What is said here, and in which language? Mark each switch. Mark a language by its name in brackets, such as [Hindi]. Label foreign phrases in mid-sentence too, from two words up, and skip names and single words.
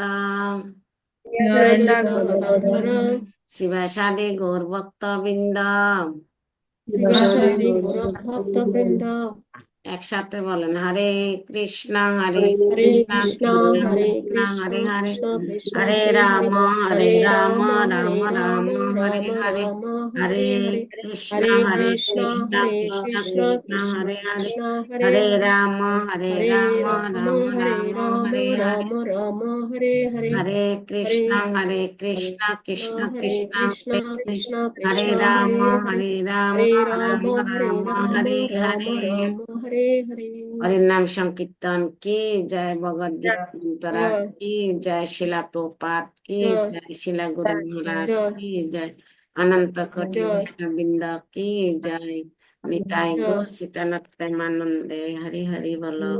[Bangla] জয়দ্বৈত গদাধর, শিবাসাদি গৌর ভক্তবৃন্দ। শিবাসাদি গৌরভক্তবৃন্দ। একসাথে বলেন [Sanskrit] হরে কৃষ্ণ হরে কৃষ্ণ হরে কৃষ্ণ হরে হরে, কৃষ্ণ কৃষ্ণ হরে হরে রাম হরে, হরে হরে রাম রাম রাম হরে রাম রাম হরে রাম হরে, রাম হরে হরে হরে, কৃষ্ণ হরে হরে কৃষ্ণ কৃষ্ণ হরে কৃষ্ণ কৃষ্ণ কৃষ্ণ কৃষ্ণ হরে হরে, কৃষ্ণ হরে হরে হরে, রাম হরে রাম রাম রাম হরে রাম রাম হরে হরে, রাম রাম হরে হরে, হরে হরে কৃষ্ণ হরে কৃষ্ণ কৃষ্ণ কৃষ্ণ হরে কৃষ্ণ কৃষ্ণ হরে হরে, কৃষ্ণ হরে কৃষ্ণ রাম হরে হরে, রাম হরে রাম রাম হরে রাম রাম হরে রাম হরে। রাম হরে হরে। [Bangla] হরির নাম সংকীর্তন কি জয়, ভগবদ গীতা অন্তরাজ কি জয়, শিলা প্রপাত কি জয় জয়, শিলা গুরু মহারাজ জয় কি জয়, অনন্ত কোটি জয় বৈষ্ণববৃন্দ কি জয়, নিতাই গো জয়। সীতানাথ প্রেমানন্দে। হরি হরি বলো।